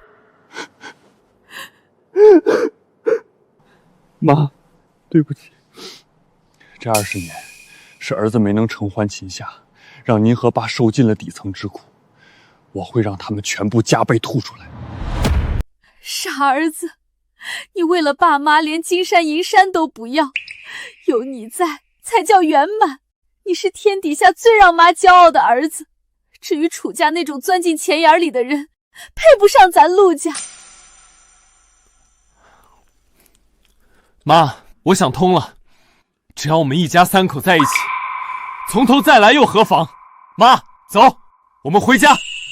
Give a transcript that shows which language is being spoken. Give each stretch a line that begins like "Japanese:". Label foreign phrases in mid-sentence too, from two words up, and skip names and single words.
Chinese: 媽，對不起，這20年是兒子沒能承歡膝下，讓您和爸受盡了底層之苦，我會讓他們全部加倍吐出來。傻兒子，你為了爸媽連金山銀山都不要，有你在才叫圓滿。你是天底下最讓媽驕傲的兒子，至於楚家那種鑽進錢眼裡的人，配不上咱陸家。媽，我想通了，只要我們一家3口在一起，從頭再來又何妨？媽，走，我們回家。